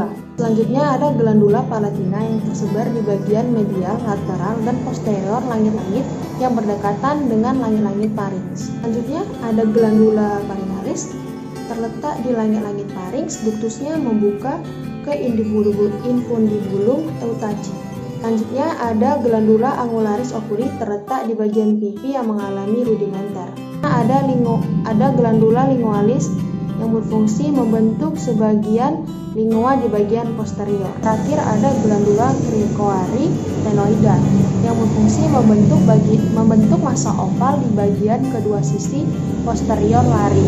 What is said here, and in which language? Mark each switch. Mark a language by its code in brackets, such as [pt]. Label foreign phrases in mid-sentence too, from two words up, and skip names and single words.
[id] Selanjutnya ada [la] glandula palatina [id] yang tersebar di bagian medial, lateral, dan posterior langit-langit yang berdekatan dengan langit-langit pharynx. Selanjutnya ada [la] glandula parinalis, [id] terletak di langit-langit pharynx, duktusnya membuka ke [la] infundibulum eutachi. [id] Selanjutnya ada [la] glandula angularis oculi [id] terletak di bagian pipi yang mengalami rudimenter. Ada [la] glandula lingualis [id] yang berfungsi membentuk sebagian lingua di bagian posterior. Terakhir ada [la] glandula cricoari tenoida [id] yang berfungsi membentuk massa oval di bagian kedua sisi posterior laring.